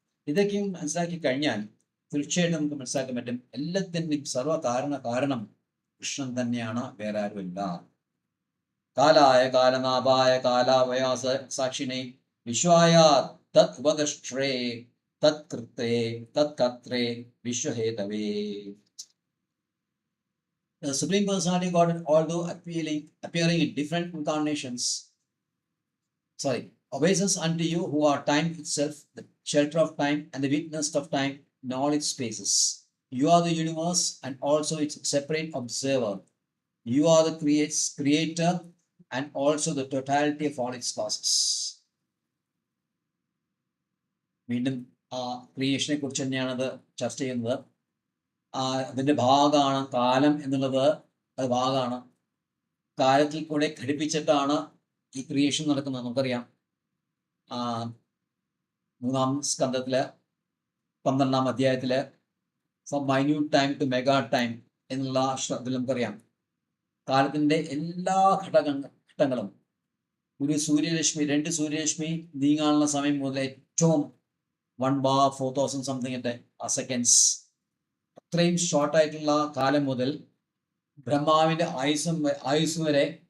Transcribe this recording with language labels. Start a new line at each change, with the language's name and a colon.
Malayalam: ഇതൊക്കെയും മനസ്സിലാക്കി കഴിഞ്ഞാൽ തീർച്ചയായിട്ടും നമുക്ക് മനസ്സിലാക്കാൻ പറ്റും എല്ലാത്തിൻ്റെയും കാരണം കൃഷ്ണൻ തന്നെയാണ്, വേറെ ആരുമില്ല.
Sanskrit: കാലായ കാലനാഭായ കാലാവയാസ സാക്ഷിണേ വിശ്വായ തത് ഉപദഷ്ട്രേ തത് കൃത്രേ തത് കർത്രേ വിശ്വഹേതവേ.
English: The Supreme Personality of God, although appearing in different incarnations, obeises unto you who are time itself, the shelter of time and the witness of time in all its spaces. You are the universe and also its separate observer. You are the creator and also the totality of all its causes.
Malayalam: വീണ്ടും ആ ക്രിയേഷനെ കുറിച്ച് തന്നെയാണ് അത് ചർച്ച ചെയ്യുന്നത്. അതിൻ്റെ ഭാഗമാണ് കാലം എന്നുള്ളത്. അത് ഭാഗമാണ്. കാലത്തിൽ കൂടെ ഘടിപ്പിച്ചിട്ടാണ് ഈ ക്രിയേഷൻ നടക്കുന്നത്. നമുക്കറിയാം 3-ാം സ്കന്ധത്തില് 12-ാം അധ്യായത്തില്
English: from minute time to mega time
Malayalam: എന്നുള്ള ശ്ലോകത്തിൽ നമുക്കറിയാം കാലത്തിൻ്റെ എല്ലാ ഘട്ടങ്ങളും ഒരു സൂര്യരശ്മി, 2 സൂര്യരശ്മി നീങ്ങാനുള്ള സമയം മുതൽ ഏറ്റവും 1 bar 4000 സംതിങ്ങിൻ്റെ സെക്കൻഡ്സ്, അത്രയും ഷോർട്ടായിട്ടുള്ള കാലം മുതൽ ബ്രഹ്മാവിൻ്റെ ആയുസ് വരെ